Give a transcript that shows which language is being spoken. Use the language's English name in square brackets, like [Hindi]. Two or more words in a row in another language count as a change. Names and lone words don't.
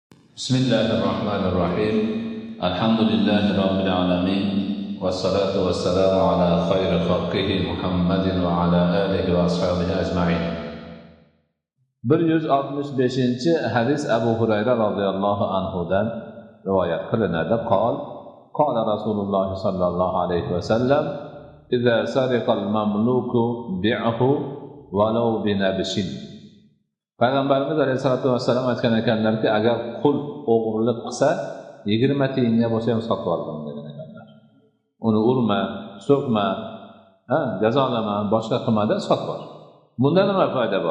[Arabic] بسم الله الرحمن الرحيم الحمد لله رب العالمين والصلاة والسلام على خير خلقه محمد وعلى آله وأصحابه أجمعين 165 [Uzbek] hadis Abu Hurayra radhiyallohu anhudan rivoyat qilinadi. [Arabic] قال رسول الله صلى الله عليه وسلم إذا سرق المملوك بعه ولو بنبش. [Uzbek] Payg'ambarimiz [Arabic] عليه الصلاة والسلام [Uzbek] aytgan ekanlarki, agar qul o'g'irlik qilsa 20 tiyinga bo'lsa ham sotib oldim degan ekanlar. Uni urma, so'kma, jazolama, boshqa qilmada sotib ol. Bunda nima foyda bor?